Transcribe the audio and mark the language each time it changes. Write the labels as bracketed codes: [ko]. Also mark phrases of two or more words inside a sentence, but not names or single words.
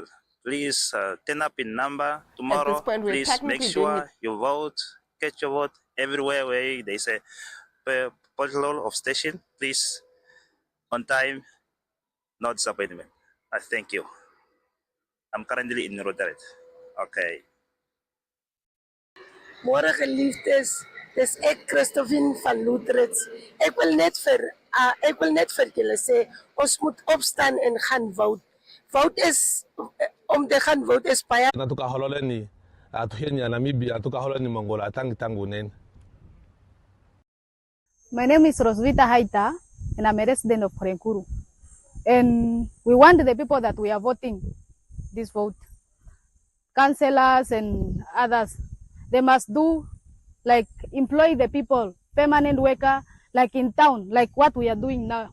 [en] Please turn up in number tomorrow. At this point, we're Please make sure you vote, get your vote everywhere where they say political of station. Please, on time, no disappointment. I thank you. I'm currently in Roderick. Okay. [af] Môre geliefdes, dis ek Christoffien van Lootritz. Ek wil net vir julle sê ons moet opstaan en gaan vote. Vote is om te gaan vote is baie [ng] Tukahololeni atuhenya Namibia tukahololeni Mongola tangu nene. [en] My name is Rosvita Haita and I'm a resident of Korenkuru. And we want the people that we are voting this vote, councillors and others, they must do like employ the people, permanent worker, like in town, like what we are doing now.